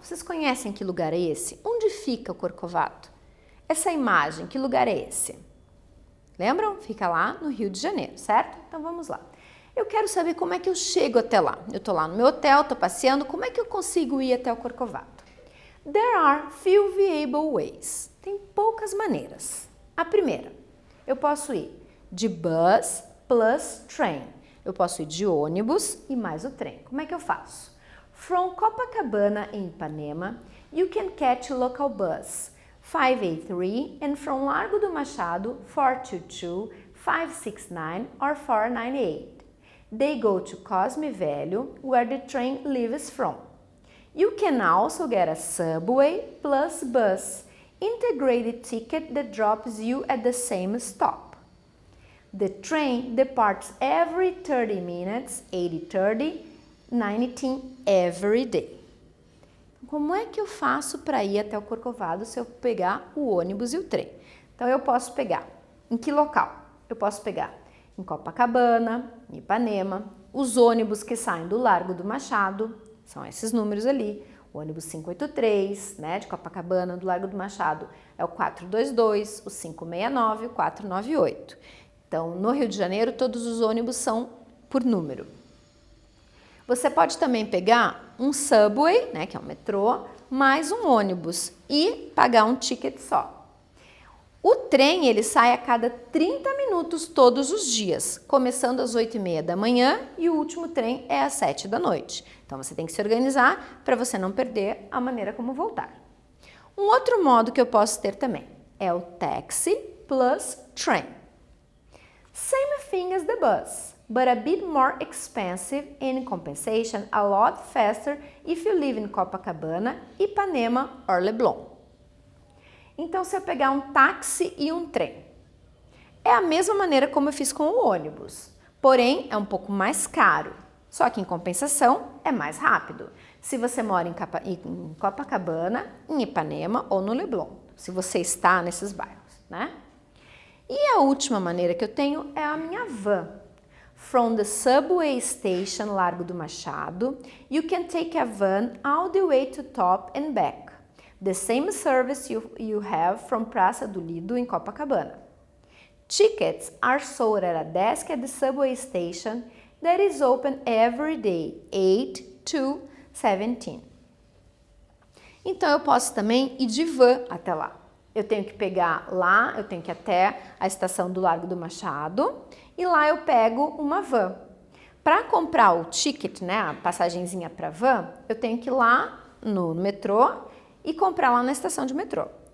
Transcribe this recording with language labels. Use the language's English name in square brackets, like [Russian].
[Portuguese] Vocês conhecem que lugar é esse? Onde fica o Corcovado? Essa imagem, que lugar é esse? Lembram? Fica lá no Rio de Janeiro, certo? Então vamos lá. Eu quero saber como é que eu chego até lá. Eu tô lá no meu hotel, tô passeando, como é que eu consigo ir até o Corcovado? [English] There are few viable ways. [Portuguese] Tem poucas maneiras. A primeira, eu posso ir de [English] bus plus train. [Portuguese] Eu posso ir de ônibus e mais o trem. Como é que eu faço? [English] From Copacabana in Ipanema, you can catch a local bus 583 and from Largo do Machado 422, 569 or 498. They go to Cosme Velho, where the train leaves from. You can also get a subway plus bus, integrated ticket that drops you at the same stop. The train departs every 30 minutes, 80-30, 19 every day. [Portuguese] Como é que eu faço para ir até o Corcovado se eu pegar o ônibus e o trem? Então, eu posso pegar em que local? Eu posso pegar em Copacabana, em Ipanema, os ônibus que saem do Largo do Machado, são esses números ali, o ônibus 583, né, de Copacabana, do Largo do Machado, é o 422, o 569 e o 498. Então, no Rio de Janeiro, todos os ônibus são por número. Você pode também pegar um subway, né, que é um metrô, mais um ônibus e pagar um ticket só. O trem ele sai a cada 30 minutos todos os dias, começando às 8h30 da manhã e o último trem é às 7 da noite. Então você tem que se organizar para você não perder a maneira como voltar. Um outro modo que eu posso ter também é o [English] taxi plus train. Same thing as the bus, but a bit more expensive and in compensation a lot faster if you live in Copacabana, Ipanema or Leblon. [Portuguese] Então, se eu pegar um táxi e um trem, é a mesma maneira como eu fiz com o ônibus, porém é um pouco mais caro, só que em compensação é mais rápido. Se você mora em Copacabana, em Ipanema ou no Leblon, se você está nesses bairros, né? E a última maneira que eu tenho é a minha van. [English] From the subway station Largo do Machado, you can take a van all the way to top and back. The same service you have from Praça do Lido in Copacabana. Tickets are sold at a desk at the subway station that is open every day, 8 to 17. [Portuguese] Então eu posso também ir de van até lá. Eu tenho que pegar lá, eu tenho que ir até a estação do Largo do Machado e lá eu pego uma van. Para comprar o ticket, né, a passagenzinha para van, eu tenho que ir lá no metrô e comprar lá na estação de metrô.